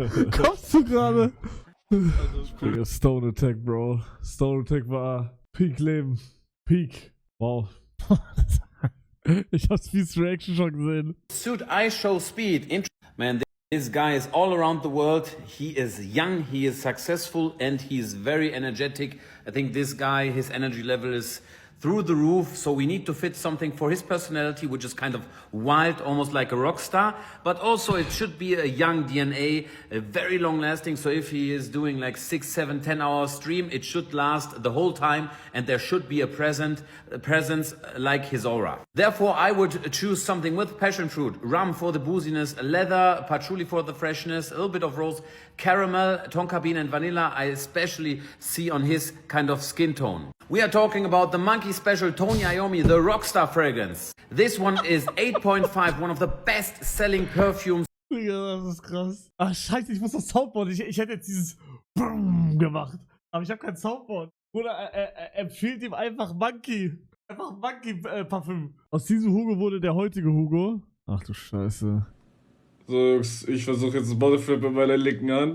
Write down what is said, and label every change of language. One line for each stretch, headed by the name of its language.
German: Kommst du gerade? Stone Attack, Bro. Stone Attack war Peak Leben. Peak. Wow. Ich hab's Speed's Reaction schon gesehen. Suit I show speed.
English: Man, this guy is all around the world. He is young, he is successful, and he is very energetic. I think this guy, his energy level is through the roof, so we need to fit something for his personality, which is kind of wild, almost like a rock star, but also it should be a young DNA, very long lasting, so if he is doing like 6, 7, 10 hour stream, it should last the whole time, and there should be a presence like his aura. Therefore, I would choose something with passion fruit, rum for the booziness, leather, patchouli for the freshness, a little bit of rose, caramel, tonka bean and vanilla, I especially see on his kind of skin tone. We are talking about the Monkey Special Tony Iommi, the Rockstar fragrance. This one is 8.5, one of the best-selling perfumes.
German: Ja, das ist krass. Ach, scheiße, ich muss das Soundboard. Ich hätte jetzt dieses Brumm gemacht. Aber ich habe kein Soundboard. Oder er empfiehlt ihm einfach Monkey. Einfach Monkey Parfüm. Aus diesem Hugo wurde der heutige Hugo. Ach du Scheiße. So, Jungs, ich versuche jetzt einen Bodyflip mit meiner linken Hand.